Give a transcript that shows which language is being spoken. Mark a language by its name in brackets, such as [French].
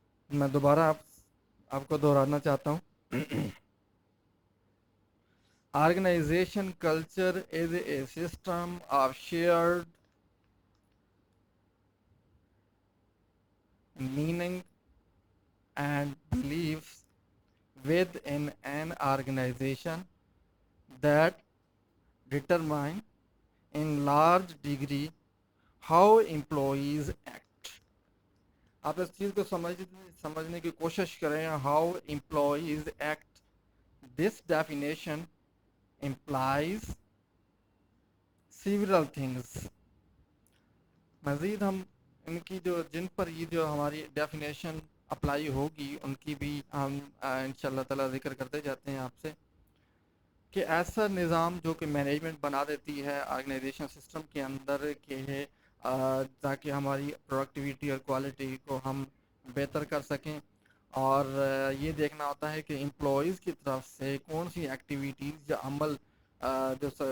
[Urdu] میں دوبارہ آپ کو دہرانا چاہتا ہوں۔ [English] Organization culture is a system of shared meaning and beliefs within an organization that determine in large degree how employees act. [Urdu] آپ اس چیز کو سمجھنے کی کوشش کریں، [English] how employees act. This definition implies several things. [Urdu] مزید ہم ان کی جن پر یہ جو ہماری ڈیفینیشن اپلائی ہوگی ان کی بھی ہم انشاءاللہ تعالی ذکر کرتے جاتے ہیں آپ سے، کہ ایسا نظام جو کہ مینجمنٹ بنا دیتی ہے آرگنائزیشن سسٹم کے اندر کہ تاکہ ہماری پروڈکٹیوٹی اور کوالٹی کو ہم بہتر کر سکیں، اور یہ دیکھنا ہوتا ہے کہ امپلائیز کی طرف سے کون سی ایکٹیویٹیز یا عمل جو